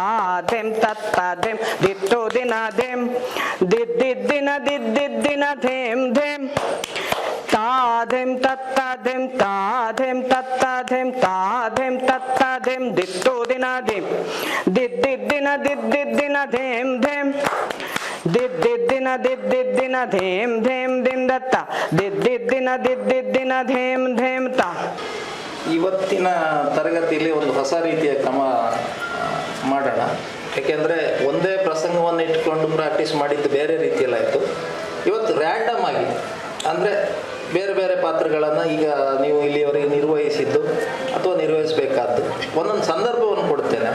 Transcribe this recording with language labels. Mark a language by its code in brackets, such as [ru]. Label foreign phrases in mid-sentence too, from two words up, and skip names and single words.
[kn] ಧೆಮ್ ತತ್ತ ಧೆಮ್ ದಿತ್ತು ದಿನ ಧೆಮ್ ದಿದ್ದಿದ್ದಿನ ದಿದ್ದಿದ್ದಿನ ಧೆಮ್ ಧೆಮ್ ತಾ ಧೆಮ್ ತತ್ತ ಧೆಮ್ ತಾ ಧೆಮ್ ತತ್ತ ಧೆಮ್ ತಾ ಧೆಮ್ ತತ್ತ ಧೆಮ್ ದಿತ್ತು ದಿನ ಧಿಮ್ ದಿದ್ದಿದ್ದಿನ ದಿದ್ದಿದ್ದಿನ ಧೇಮ್ ಧೇಮ್ ದಿದ್ದಿದ್ದಿನ ದಿದ್ದಿದ್ದಿನ ಧೇಮ್ ಧೇಮ್ ದಿಂದತ್ತ ದಿದ್ದಿದ್ದಿನ ದಿದ್ದಿದ್ದಿನ ಧೇಮ್ ಧೇಮ್ ತ. ಇವತ್ತಿನ ತರಗತಿಯಲ್ಲಿ ಒಂದು ಹೊಸ ರೀತಿಯ ಕ್ರಮ ಮಾಡೋಣ. ಯಾಕೆಂದರೆ ಒಂದೇ ಪ್ರಸಂಗವನ್ನು ಇಟ್ಕೊಂಡು ಪ್ರಾಕ್ಟೀಸ್ ಮಾಡಿದ್ದು ಬೇರೆ ರೀತಿಯಲ್ಲಾಯಿತು. ಇವತ್ತು ರ್ಯಾಂಡಮ್ ಆಗಿ ಅಂದರೆ ಬೇರೆ ಬೇರೆ ಪಾತ್ರಗಳನ್ನು ಈಗ ನೀವು ಇಲ್ಲಿಯವರೆಗೆ ನಿರ್ವಹಿಸಿದ್ದು ಅಥವಾ ನಿರ್ವಹಿಸಬೇಕಾದ್ದು ಒಂದೊಂದು ಸಂದರ್ಭವನ್ನು ಕೊಡ್ತೇನೆ.